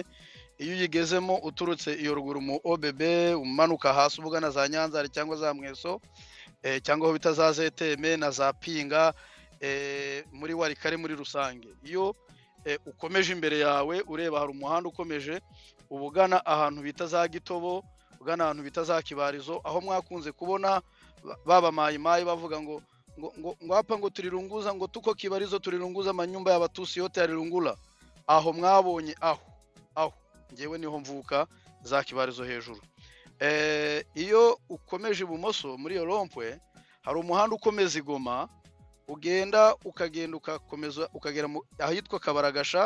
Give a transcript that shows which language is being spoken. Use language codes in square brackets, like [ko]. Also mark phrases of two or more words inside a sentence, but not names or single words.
[rw] Iyo uyigezemo uturutse iyo ruguru mu OBB umanuka hasi ubugana za Nyanza cyangwa za Mweso, cyangwa aho bita za ZTM na za Pinga, muri Warikare muri rusange. Iyo ukomeje imbere yawe ureba hari umuhanda ukomeje ubugana ahantu bita za Gitobo, ugana ahantu bita za Kibarizo, aho mwakunze kubona baba mayimayi bavuga ngo hapa ngo turirunguza, ngo tuko Kibarizo turirunguza manyumba y'abatusi yote yarirungula. Aho mwabonye aho ngewe niho mvuka, za Kibarizo hejuru. Iyo ukomeje ibumoso muri iyo Rompwe hari umuhanda ukomeza Igoma, ugenda ukakomeza ukagera ahitwa Kabaragasha.